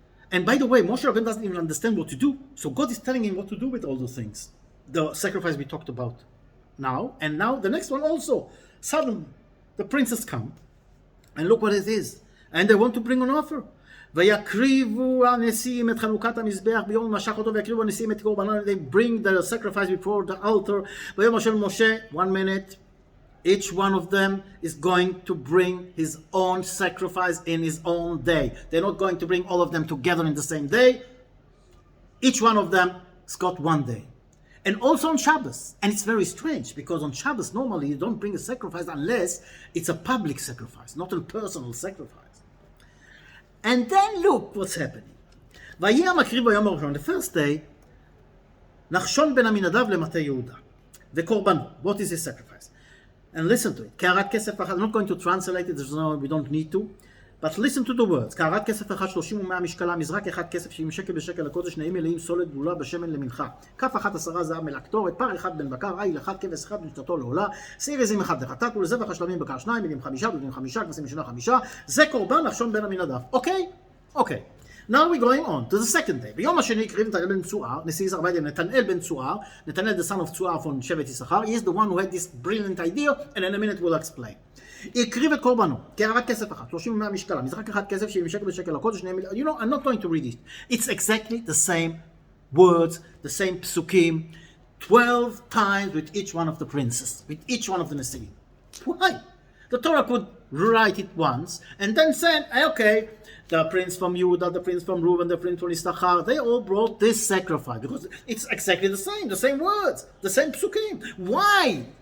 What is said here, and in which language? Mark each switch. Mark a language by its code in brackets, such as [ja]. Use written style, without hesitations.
[en] And by the way, Moshe Rabbeinu doesn't even understand what to do. So God is telling him what to do with all those things. The sacrifice we talked about now, and now the next one also. Suddenly, the princes come, and look what it is. And they want to bring an offer. [he] ויקריבו הנשיאים את חנוכת המזבח ביום משך אותו ויקריבו הנשיאים את קורבנם. [en] They bring the sacrifice before the altar. [he] ביום של משה, [en] 1 minute. Each one of them is going to bring his own sacrifice in his own day. They're not going to bring all of them together in the same day. Each one of them has got 1 day. And also on Shabbos. And it's very strange, because on Shabbos normally you don't bring a sacrifice unless it's a public sacrifice, not a personal sacrifice. And then look what's happening. [he] ויהי המקריב ביום הראשון, [en] the first day, [he] נחשון בן עמינדב למטה יהודה. וקורבנו. [en] What is his sacrifice? And listen to it. [he] קערת כסף אחת, [en] I'm not going to translate it, we don't need to, but listen to the words. [he] קערת כסף אחת 30 ומאה משקלה, מזרק אחד כסף 70 שקל בשקל לקודש, נעים מלאים סולת גלולה בשמן למנחה. כף אחת 10 זהב מלקטורת, פר אחד בן בקר, עיל אחד, כבש אחד משתתו לעולה, שעיר עזים אחד לחטאת, ולזבח השלמים בקר 2, מילים 5, דודים 5, כבשים משנה 5, זה קורבן נחשון בן עמינדב. [en] Okay. Now we're going on to the second day. [he] ביום השני הקריב נתנאל בן צוער, נשיא ישראל בן נתנאל בן צוער, נתנאל [en] the son of [he] צוער [en] from [he] שבט יששכר. [en] He is the one who had this brilliant idea, and in a minute we'll explain. [he] הקריב את קורבנו, קערת כסף אחת, 30 ומאה משקלה, מזרק אחד כסף 70 שקל בשקל לקודש, [en] you know, I'm not going to read it. It's exactly the same words, the same psukim, 12 times with each one of the princes, with each one of the Nesiim. Why? The Torah could write it once, and then say, okay, the prince from Judah, the prince from Reuben, the prince from Issachar, they all brought this sacrifice, because it's exactly the same words, the same psukim. Why?